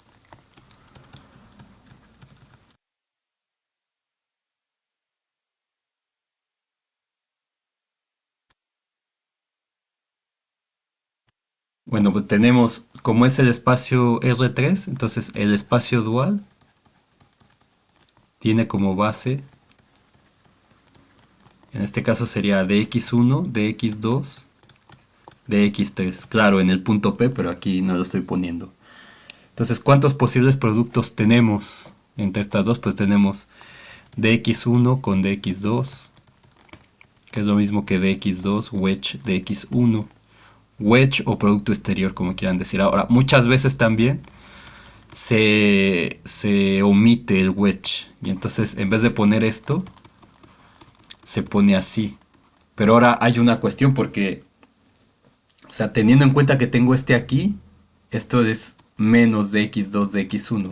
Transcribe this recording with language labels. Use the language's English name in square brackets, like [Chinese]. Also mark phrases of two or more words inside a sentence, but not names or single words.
[Spanish] Bueno, pues tenemos, como es el espacio R3, entonces el espacio dual tiene como base, en este caso sería dx1, dx2, dx3. Claro, en el punto P, pero aquí no lo estoy poniendo. Entonces, ¿cuántos posibles productos tenemos entre estas dos? Pues tenemos dx1 con dx2, que es lo mismo que dx2, wedge dx1, wedge o producto exterior, como quieran decir. Ahora, muchas veces también se omite el wedge. Y entonces, en vez de poner esto, se pone así. Pero ahora hay una cuestión porque, o sea, teniendo en cuenta que tengo este aquí, esto es menos de x2 de x1.